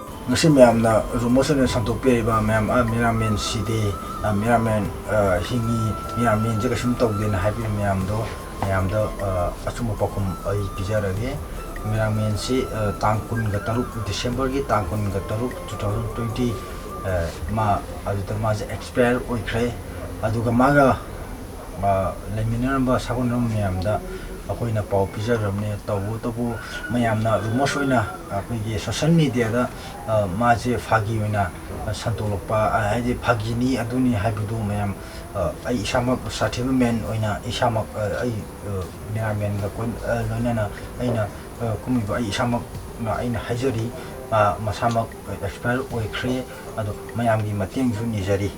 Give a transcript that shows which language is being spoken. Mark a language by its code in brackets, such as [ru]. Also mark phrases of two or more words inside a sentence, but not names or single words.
[mni] ngasi mayam na rumosan santok pe ba mayam Mirang Man city Mirang Man hingi Mirang Man jaga sim tok din happy mayam do achuma pakum ai pijarage Mirang Man si tangkun ga taruk December gi tangkun ga taruk 2020 ma adu ma expire oikre adu ga maga leminamba sakon mayam da akoina pau pijaramne tabu mayamna rumosoina akoigi [en] social media [mni] da maje phagi oina santolokpa haji phagini aduni haibudu mayam ai isama certificate oina isama ai Mirang Man ga kon loinana aina kumiba ai isama na aina hajari masamak expert oikre adu mayamgi mateng ju nijari